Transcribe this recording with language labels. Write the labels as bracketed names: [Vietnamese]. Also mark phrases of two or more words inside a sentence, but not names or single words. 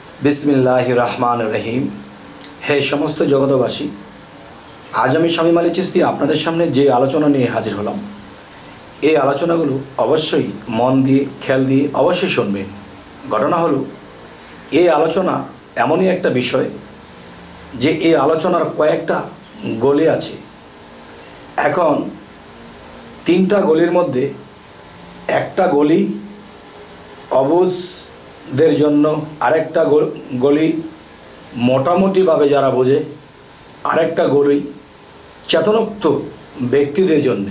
[Arabic] بسم الله الرحمن الرحيم. [Bangla] হে সমস্ত জগতবাসী, আজ আমি শামীম আলী চিশতী আপনাদের সামনে যে আলোচনা নিয়ে হাজির হলাম, এই আলোচনাগুলো অবশ্যই মন দিয়ে খেয়াল দিয়ে অবশ্যই শুনবেন। ঘটনা হলো, এই আলোচনা এমনই একটা বিষয় যে এই আলোচনার কয়েকটা গলি আছে। এখন তিনটা গলির মধ্যে একটা গলি অবুঝদের জন্য, আরেকটা গলি মোটামুটিভাবে যারা বোঝে, আরেকটা গলি চেতনোক্ত ব্যক্তিদের জন্যে।